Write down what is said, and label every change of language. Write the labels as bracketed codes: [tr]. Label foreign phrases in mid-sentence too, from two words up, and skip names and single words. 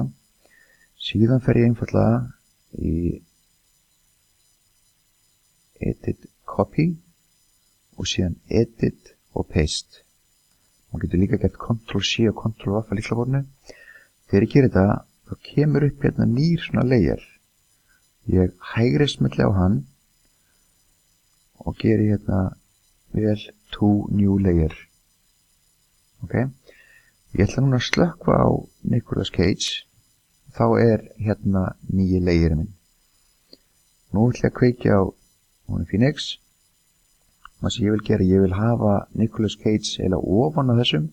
[is] Síðan fer ég einfallega í Edit Copy og síðan Edit og Paste. Man getur líka gert Ctrl-C og Ctrl-V á lyklaborðinu. Þegar ég gerir þetta, þá kemur upp hérna nýr svona layer. Ég hægri smelli á hann og geri hérna [en] vel to new layer. [is] Ok? Ég ætla núna að slökkva á Nicolas Cage. Þá er hérna nýji layeri minn. Nú ætla ég að kveikja á Phoenix. Það sem ég vil gera, ég vil hafa Nicolas Cage eða ofan á þessum.